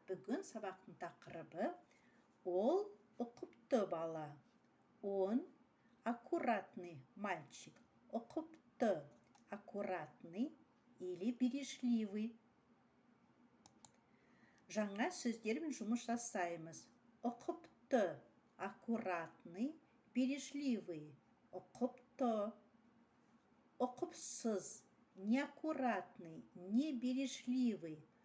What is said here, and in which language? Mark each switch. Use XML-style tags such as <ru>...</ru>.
<kk>Бүгін сабақтың тақырыбы ол ұқыпты бала.</kk> <ru>Он аккуратный мальчик. Ұқыпты, аккуратный или бережливый.</ru> <kk>Жаңа сөздермен жұмыс жасаймыз.</kk> <ru>Ұқыпты, аккуратный, бережливый. Ұқыпты. Ұқыпсыз, неаккуратный, небережливый.</ru>